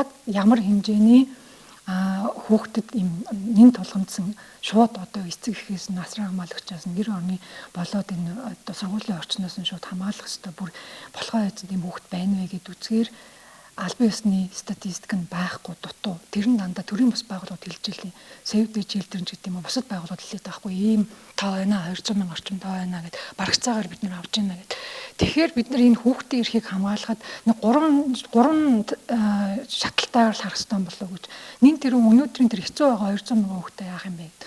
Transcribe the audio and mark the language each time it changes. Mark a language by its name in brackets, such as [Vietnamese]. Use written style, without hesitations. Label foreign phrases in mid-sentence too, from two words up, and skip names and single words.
[Mongolian] Яг ямар хэмжээний хүүхдэд ийм нэн тулгамдсан шууд одоо эцэг эхээс насран хамгаалагчаас гэр орны болоод энэ одоо сургуулийн орчноос нь шууд хамгаалах хэрэгтэй бүр болохоо эзэн тийм хүүхд байна вэ гэд үзгээр албан ёсны статистик нь байхгүй дутуу. Тэр нь дандаа төрийн бас байгууллагууд хэлж илээ. Save the Children гэдэг юм уу бусад байгууллагууд хэлээд байхгүй ийм тоо байна 200 мянган орчим тоо байна гэд барагцаагаар бид нар авч байна гэд. Тэгэхээр бид нар энэ хүүхдийн эрхийг хамгаалахад нэг гурван шатлалтаар л харах хэрэгтэй болов уу гэж. Нин тэр өнөөдрийн тэр хэцүү байгаа 200 мянган хүүхдээ яах юм бэ гэдэг.